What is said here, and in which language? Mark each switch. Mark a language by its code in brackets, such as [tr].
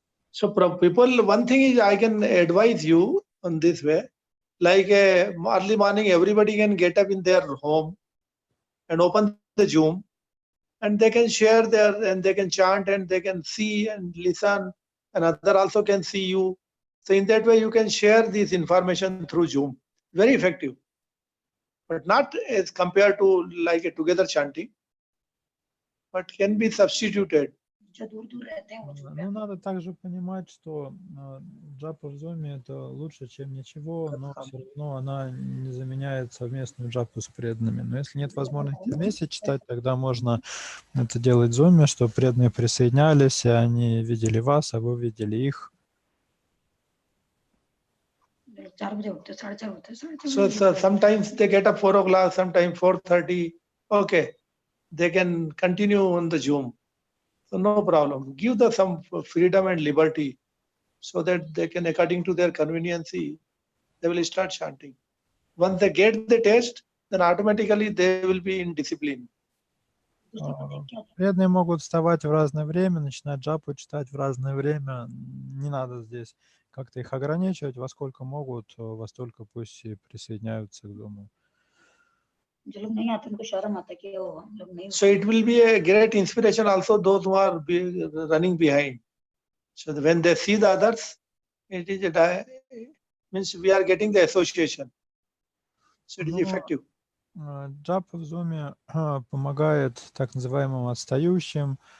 [en] So people, one thing is I can advise you on this way, like early morning, everybody can get up in their home and open the Zoom and they can share there and they can chant and they can see and listen and other also can see you. So in that way you can share this information through Zoom. Very effective, but not as compared to like a together chanting, but can be substituted. [ru] Ну, надо также понимать, что джапа в Zoom это лучше, чем ничего, но все равно она не заменяет совместную джапу с преданными. Но если нет возможности вместе читать, тогда можно это делать в Zoom, чтобы преданные присоединялись, и они видели вас, а вы видели их. [en] So sometimes they get up 4 o'clock, sometimes 4:30. Okay, they can continue on the Zoom. So no problem. Give them some freedom and liberty so that they can, according to their convenience, they will start chanting. Once they get the taste, then automatically they will be in discipline. [ru] Преданные могут вставать в разное время, начинать джапу читать в разное время. Не надо здесь как-то их ограничивать, во сколько могут, во столько пусть и присоединяются к Zoom. [en] So it will be a great inspiration also those who are running behind. So when they see the others, it is means we are getting the association. So it is effective. [ru] Джапа в Zoom помогает так называемым отстающим.